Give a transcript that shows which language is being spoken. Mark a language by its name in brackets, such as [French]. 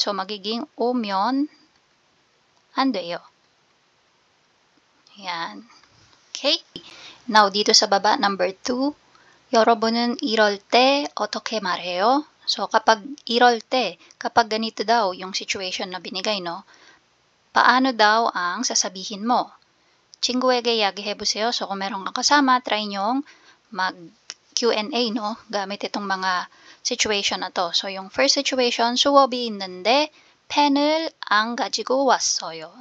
[Korean] So, magiging 오면 안 돼요. [Filipino] Ayan. Okay. Now, dito sa baba, number 2. [Korean] 여러분은 이럴 때 어떻게 말해요? [Filipino] So, kapag 이럴 때, kapag ganito daw yung situation na binigay, no? Paano daw ang sasabihin mo? [Korean] 친구에게 이야기해보세요. [Filipino] So, kung meron kang kasama, try nyong mag Q&A, no? Gamit itong mga situation na to. [English] So, yung first situation, [Korean] 수업이 있는데 펜을 안 가지고 왔어요.